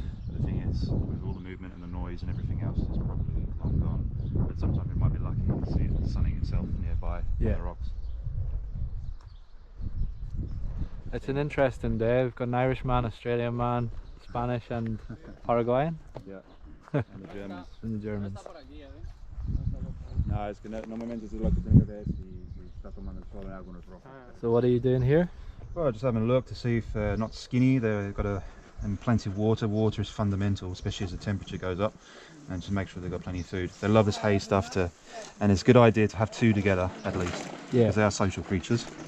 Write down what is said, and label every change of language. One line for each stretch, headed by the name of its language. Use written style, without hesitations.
English: But the thing is, with all the movement and the noise and everything else, it's probably long gone. But sometimes we might be lucky to see it sunning itself nearby on the rocks. It's an interesting day. We've got an Irishman, Australian man, Spanish and Paraguayan. Yeah, and the Germans. And the Germans.
Spanish: No, es que normalmente es lo que tiene que ver si está tomando el sol en algunos rocas.
English: So what are you doing here? Well, just having a look to see if they're not skinny. They've got and plenty of water. Water is fundamental, especially as the temperature goes up, and to make sure they've got plenty of food. They love this hay stuff and it's a good idea to have two together at least, because they are social creatures.